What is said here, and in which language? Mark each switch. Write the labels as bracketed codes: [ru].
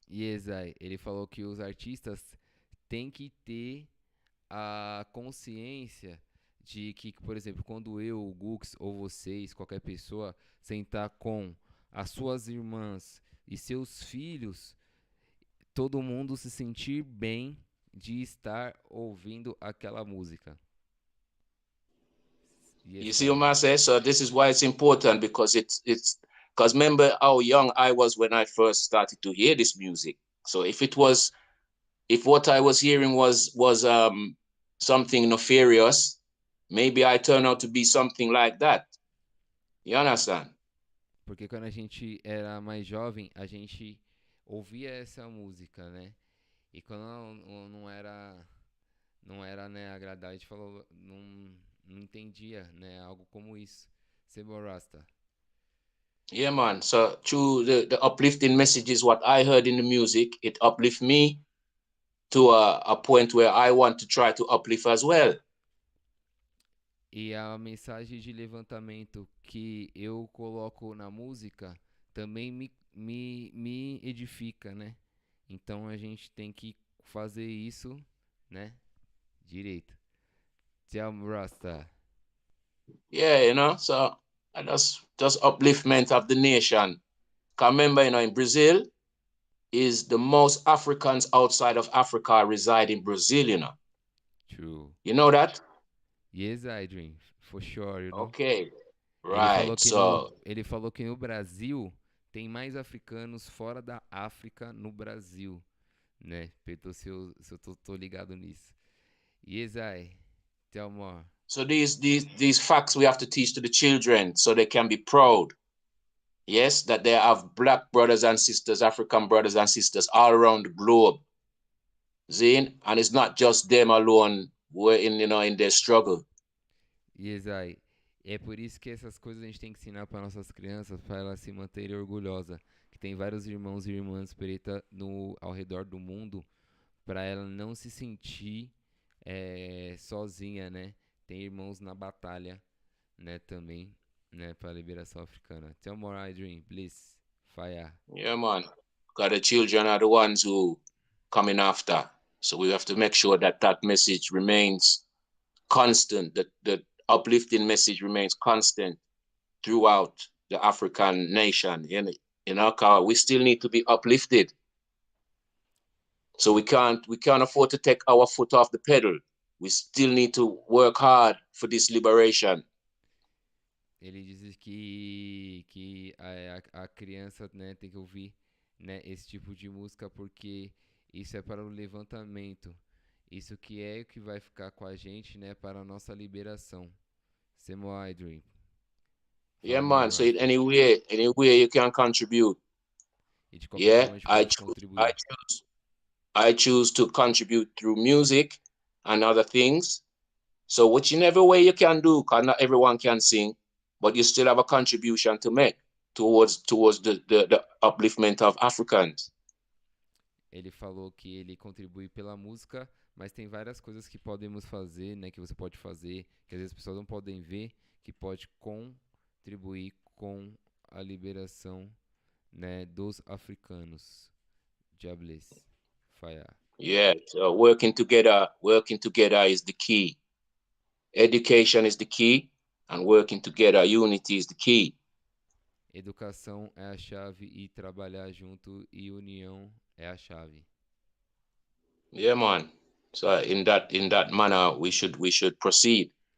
[pt] Yes, ele falou que os artistas têm que ter a consciência de que, por exemplo, quando eu, o Guux ou vocês, qualquer pessoa, sentar com as suas irmãs e seus filhos, todo mundo se sentir bem de estar ouvindo aquela música. [en] You see what I say? So this is why it's important because it's because remember how young I was when I first started to hear this music. So if what I was hearing was something nefarious, maybe I turn out to be something like that. You understand? [pt] Porque quando a gente era mais jovem, a gente ouvia essa música, né? E quando não era, né, agradável, a gente falou, não entendia, né, algo como isso. Sebo Rasta. [en] Yeah, man. So through the uplifting messages, what I heard in the music, it uplift me to a point where I want to try to uplift as well. [pt] E a mensagem de levantamento que eu coloco na música também me edifica, né? Então a gente tem que fazer isso, né? Direito. [en] Tell Rasta. Yeah, you know, so just upliftment of the nation. 'Cause remember, you know, in Brazil, is the most Africans outside of Africa reside in Brazil, you know. True. You know that? Yes, I dream. For sure, you know. Okay. [pt] Ele falou [en] Right. [pt] que no, [en] So [pt] ele falou que no Brasil tem mais africanos fora da África no Brasil, né? Pelo se eu tô ligado nisso. [en] Yes, I. Tell more. so these facts we have to teach to the children so they can be proud. Yes, that they have black brothers and sisters, African brothers and sisters all around the globe. Zine, and it's not just them alone who are in their struggle. Yes, I. [pt] É por isso que essas coisas a gente tem que ensinar para nossas crianças, para elas se manterem orgulhosas. Que tem vários irmãos e irmãs preta ao redor do mundo, para ela não se sentir sozinha, né? Tem irmãos na batalha, né? Também, né? Para a liberação africana. [en] Tell more, I dream, please. Fire. Yeah, man. Because the children are the ones who coming after. So we have to make sure that that message remains constant, that the uplifting message remains constant throughout the African nation. You know, 'cause we still need to be uplifted. So we can't afford to take our foot off the pedal. We still need to work hard for this liberation. [pt] Ele diz que a criança, né, tem que ouvir, né, esse tipo de música porque Isso é para o levantamento. Isso que é o que vai ficar com a gente, né, para a nossa liberação. Semo Dream. [en] Yeah, [pt] Fala, meu [en] man. So [pt] Rasta. [en] any way you can contribute. [pt] E de qualquer [en] Yeah, [pt] forma a gente pode contribuir. [en] I choose to contribute through music and other things. So whichever way you can do, because not everyone can sing, but you still have a contribution to make towards the upliftment of Africans. [pt] Ele falou que ele contribui pela música, mas tem várias coisas que podemos fazer, né, que você pode fazer, que às vezes as pessoas não podem ver, que pode contribuir com a liberação, né, dos africanos. [en] Jobless. Fire. Yeah, so working together is the key. Education is the key, and working together, unity is the key. [pt] Educação é a chave e trabalhar junto e união é a chave. [en] Yeah, man. So in that manner, we should proceed.